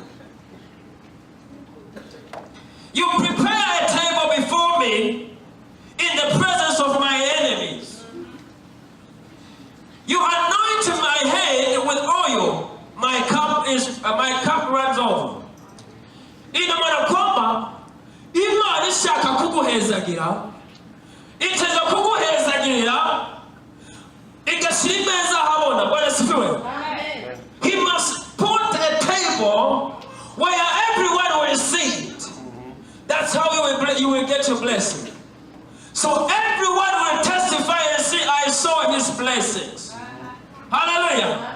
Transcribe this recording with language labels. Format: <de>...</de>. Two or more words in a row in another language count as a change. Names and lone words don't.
<en>You prepare a table before me in the presence of my enemies. You anoint my head with oil. My cup runs over.</en> <sw>Ina maana kwamba</sw> <rn>Imana ishaka kuguhezagira, iteza kuguhezagira, igashyira imeza ahabona.</rn> <sw>Bwana sifiwe.</sw> <en>He must put a table where everyone will sit. That's how you will get your blessing. So everyone will testify and say, I saw his blessings. Hallelujah.</en>